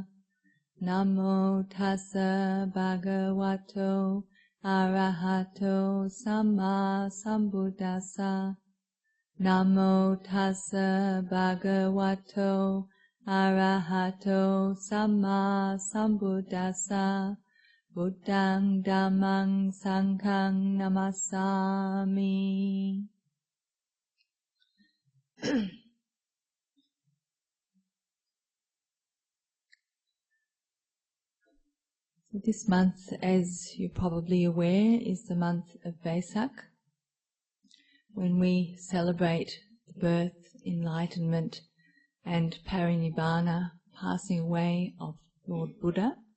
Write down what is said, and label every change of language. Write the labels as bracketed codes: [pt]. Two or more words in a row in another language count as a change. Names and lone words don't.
[pi] Namo tassa bhagavato arahato samma sambuddhassa. Namo tassa bhagavato arahato samma sambuddhassa. Buddhang dhammang sanghang namasami. [en] So this month, as you're probably aware, is the month of Vesak, when we celebrate the birth, enlightenment and parinibbana, passing away of Lord Buddha.